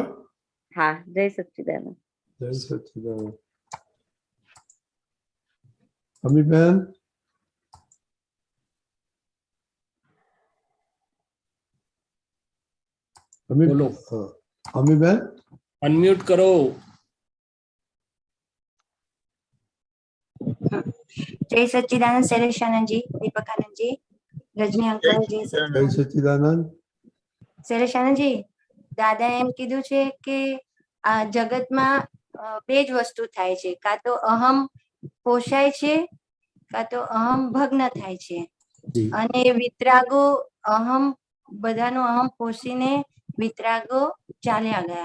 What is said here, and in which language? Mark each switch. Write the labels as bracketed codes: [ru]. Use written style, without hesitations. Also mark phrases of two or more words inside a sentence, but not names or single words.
[gu] હા, જય સચ્ચિદાનંદ. જય સચ્ચિદાનંદ. અમીબેન, બોલો. અમીબેન અનમ્યુટ કરો. [hi] जय सच्चिदानंद शैलेशानंद जी, दीपकानंद जी, रजनी अंकल, जय [gu] જય સચ્ચિદાનંદ. શૈલેશાનંદ जी, દાદા એમ કીધું છે કે આ જગતમાં બે જ વસ્તુ થાય છે, કાં તો અહમ પોષાય છે, કાં તો અહમ ભગ્ન થાય છે. અને વિતરાગો અહમ બધાનો અહમ પોષીને વિતરાગો ચાલ્યા ગયા.